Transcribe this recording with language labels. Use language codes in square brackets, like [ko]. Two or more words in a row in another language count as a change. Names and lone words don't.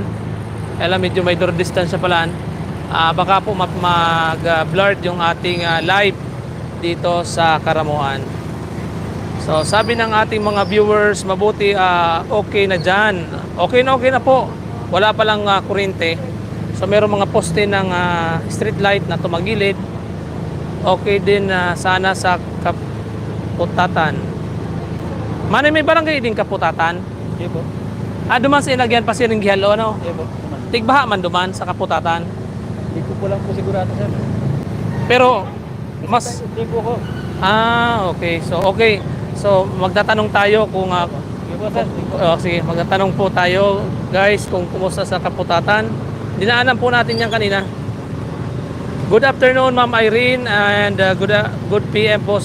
[tl] Alam medyo may [en] door distance [tl] pala. Baka po mag-blurred yung ating live dito sa Karamuan. So sabi ng ating mga viewers, mabuti okay na dyan. Okay na po. Wala pa lang kuryente. So meron mga poste ng street light na tumagilid. Okay din sana sa Kaputatan. Manay may barangay din Kaputatan. [bik] Iya po. Duman sa inagyan pa siring gihalo, ano? Iya po. Tigbaha man duman sa Kaputatan. [tl] Hindi ko po lang po sigurado sir. Pero mas Hindi po ko. okay. So magtatanong tayo kung [bik] Iya po sir. [tl] sige, magtatanong po tayo guys kung kumusta sa Kaputatan. Dinaanan po natin yan kanina. [en] Good afternoon Ma'am Irene and good PM [tl] po.